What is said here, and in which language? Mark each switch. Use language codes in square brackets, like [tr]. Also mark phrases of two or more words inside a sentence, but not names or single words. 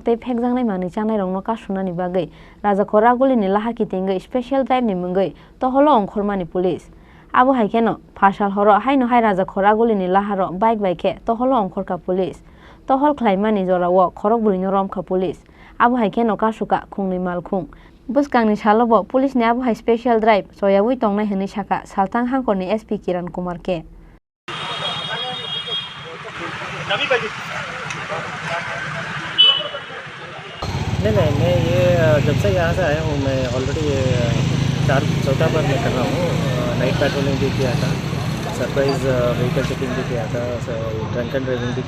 [trp] tei phekjangnai mani chanai rongno kasunani bagai raja khoraguli ni lahar kitingai special drive ni mungai toholo ongkhormani police abo haikeno phasal horo haino hai raja khoraguli ni laharo bike khe toholo ongkhor ka police tohol khlaimani jorawo khorok bruino rom ka police abo haikeno kasuka khungni malkhung buskangni salobo police ni abo hai special drive soyawi tongnai hini saka saltang hangkorni SP Kiran Kumar ke [hi] नहीं मैं ये जब से यहाँ से आया हूँ मैं ऑलरेडी चौथा बार मैं कर रहा हूँ [en] night patrolling [hi] भी किया था [en] surprise vehicle checking [hi] भी किया था [en] drunk and driving [hi] भी